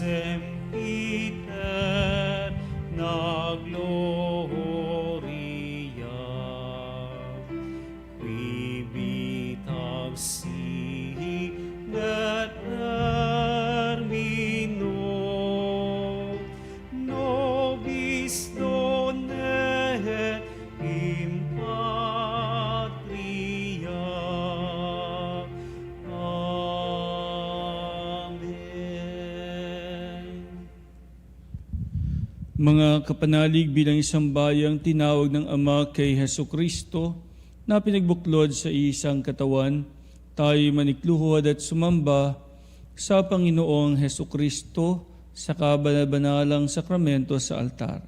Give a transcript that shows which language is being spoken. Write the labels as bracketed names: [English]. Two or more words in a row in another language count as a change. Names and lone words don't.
[Latin] sempiter na gloria, qui vitam sihi net termino, nobis donet in patria. Amen. [Filipino] Mga kapanalig, bilang isang bayang tinawag ng Ama kay Hesukristo na pinagbuklod sa isang katawan, tayo manikluhod at sumamba sa Panginoong Hesukristo sa kabanal-banalang sakramento sa altar.